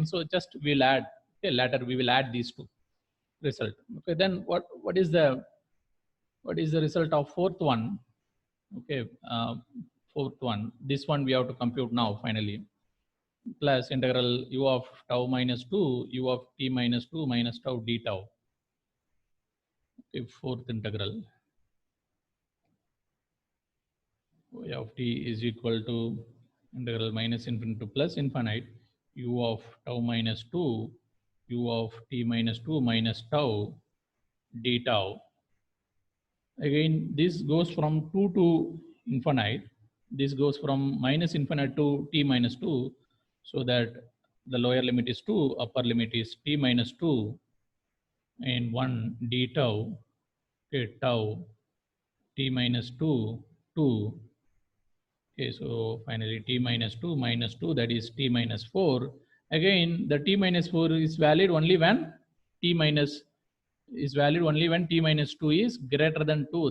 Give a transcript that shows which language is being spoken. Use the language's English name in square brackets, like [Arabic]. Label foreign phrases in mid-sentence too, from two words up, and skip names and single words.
[English] So just we'll add, okay, later we will add these two result. Okay, then what is the result of fourth one? Okay, fourth one, this one we have to compute now finally. Plus integral u of tau minus 2 u of t minus 2 minus tau d tau. Okay, fourth integral y of t is equal to integral minus infinite to plus infinite, u of tau minus 2, u of t minus 2 minus tau d tau. Again, this goes from 2 to infinite. This goes from minus infinite to t minus 2, so that the lower limit is 2, upper limit is t minus 2, and 1 d tau, okay, tau t minus 2, 2. Okay, so finally t minus 2 minus 2, that is t minus 4. Again, the t minus 4 is valid only when t minus is valid only when t minus 2 is greater than 2.